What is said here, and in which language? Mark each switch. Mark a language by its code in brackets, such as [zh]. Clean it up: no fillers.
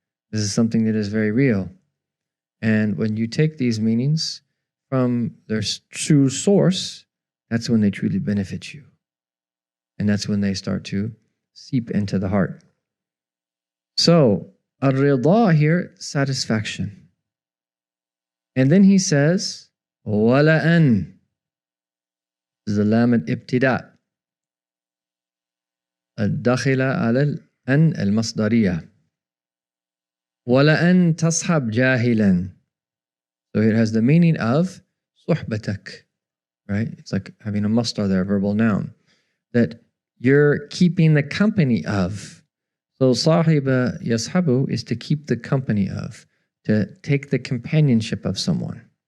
[en] This is something that is very real. And when you take these meanings from their true source, that's when they truly benefit you. And that's when they start to seep into the heart. So, ar-rida here, satisfaction. And then he says, [ar] وَلَأَنْ. [en] This is the lam al-ibtida. [ar] الداخلة على الأن المصدرية. وَلَأَنْ تَصْحَبْ جَاهِلًا. [en] So it has the meaning of صُحْبَتك, right? It's like having a masdar there, verbal noun. That you're keeping the company of. So صاحب يصحب is to keep the company of, to take the companionship of someone.